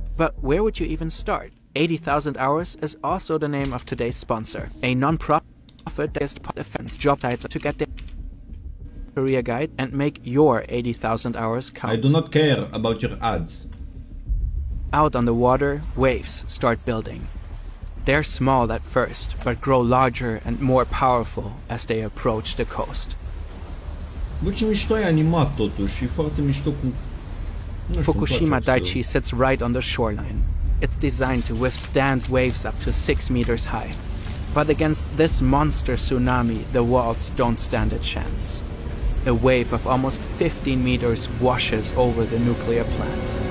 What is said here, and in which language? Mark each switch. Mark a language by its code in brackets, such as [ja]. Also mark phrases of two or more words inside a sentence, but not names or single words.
[en] But where would you even start? 80,000 Hours is also the name of today's sponsor, a non-profit defense job sites to get the career guide and make your 80,000 hours count. I do not care about your ads. Out on the water, waves start building. They're small at first, but grow larger and more powerful as they approach the coast. [ro] Bă, ce mișto e animat totuși, e foarte mișto cu... [en] Fukushima Daiichi sits right on the shoreline. It's designed to withstand waves up to 6 meters high. But against this monster tsunami, the walls don't stand a chance. A wave of almost 15 meters washes over the nuclear plant.